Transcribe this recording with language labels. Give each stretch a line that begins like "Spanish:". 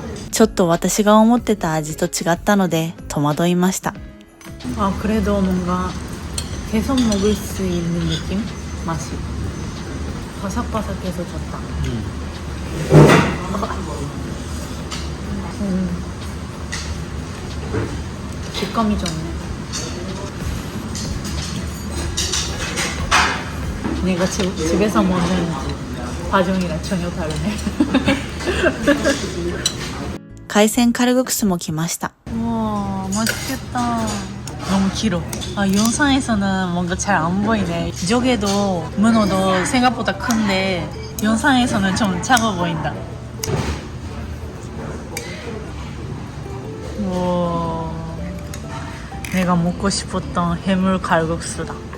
Japanese: ちょっと私が思ってた味と違ったので戸惑いました。
Korean: 아 그래도 뭔가 계속 먹을 수 있는 느낌? 맛이 바삭바삭해서 좋다. 식감이 좋네. 내가 집에서 먹는 바종이랑 전혀 다르네.
Japanese: 海鮮カルグクスも来ました。
Korean: 우와 맛있겠다. 너무 길어. 아, 영상에서는 뭔가 잘 안 보이네. 조개도 문어도 생각보다 큰데 영상에서는 좀 작아 보인다. 우와, 내가 먹고 싶었던 해물 칼국수다.